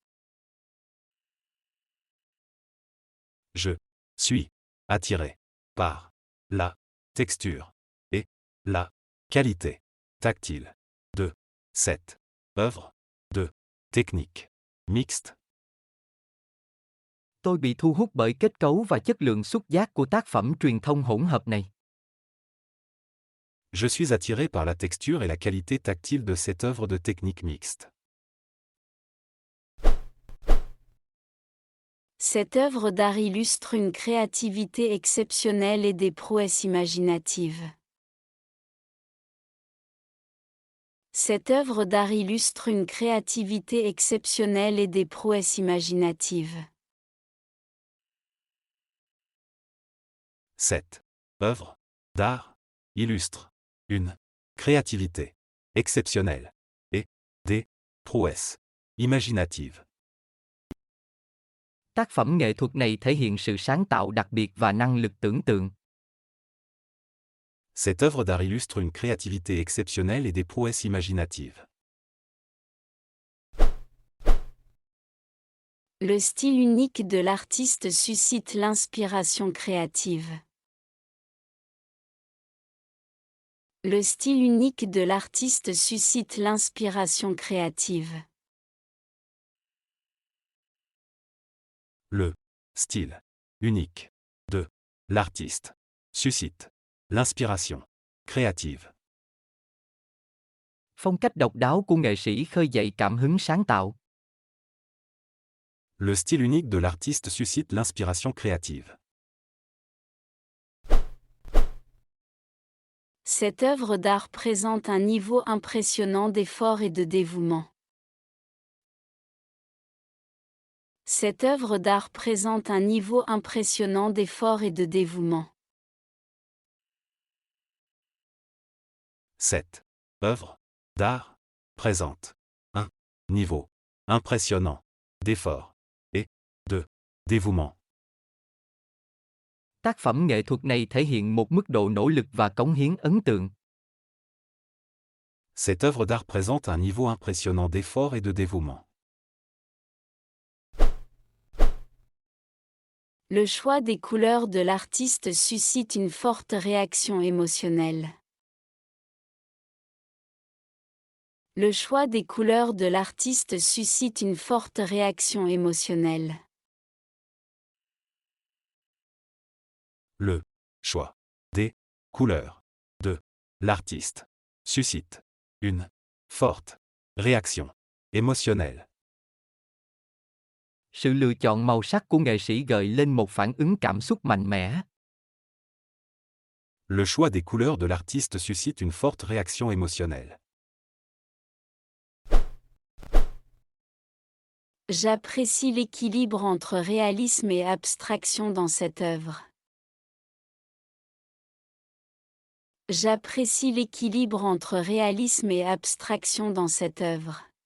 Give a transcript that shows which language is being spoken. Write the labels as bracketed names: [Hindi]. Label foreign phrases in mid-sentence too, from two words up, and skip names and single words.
[French] Je suis attiré par la texture et la qualité tactile de cette œuvre de technique mixte. [Vietnamese] Tôi bị thu hút bởi kết cấu và chất lượng xúc giác của tác phẩm truyền thông hỗn hợp này. [French] Je suis attiré par la texture et la qualité tactile de cette œuvre de technique mixte. Cette œuvre d'art illustre une créativité exceptionnelle et des prouesses imaginatives. Cette œuvre d'art illustre une créativité exceptionnelle et des prouesses imaginatives. Cette œuvre d'art illustre une créativité exceptionnelle et des prouesses imaginatives. [Vietnamese] Tác phẩm nghệ thuật này thể hiện sự sáng tạo đặc biệt và năng lực tưởng tượng. [French] Cette œuvre d'art illustre une créativité exceptionnelle et des prouesses imaginatives. Le style unique de l'artiste suscite l'inspiration créative. Le style unique de l'artiste suscite l'inspiration créative. Le style unique de l'artiste suscite l'inspiration créative. [Vietnamese] Phong cách độc đáo của nghệ sĩ khơi dậy cảm hứng sáng tạo. [French] Le style unique de l'artiste suscite l'inspiration créative. Cette œuvre d'art présente un niveau impressionnant d'effort et de dévouement. Cette œuvre d'art présente un niveau impressionnant d'effort et de dévouement. Cette œuvre d'art présente un niveau impressionnant d'effort et de dévouement. [Vietnamese] Tác phẩm nghệ thuật này thể hiện một mức độ nỗ lực và cống hiến ấn tượng. [French] Cette œuvre d'art présente un niveau impressionnant d'effort et de dévouement. Le choix des couleurs de l'artiste suscite une forte réaction émotionnelle. Le choix des couleurs de l'artiste suscite une forte réaction émotionnelle. Le choix des couleurs de l'artiste suscite une forte réaction émotionnelle. [Vietnamese] Sự lựa chọn màu sắc của nghệ sĩ gợi lên một phản ứng cảm xúc mạnh mẽ. [French] Le choix des couleurs de l'artiste suscite une forte réaction émotionnelle. J'apprécie l'équilibre entre réalisme et abstraction dans cette œuvre. J'apprécie l'équilibre entre réalisme et abstraction dans cette œuvre.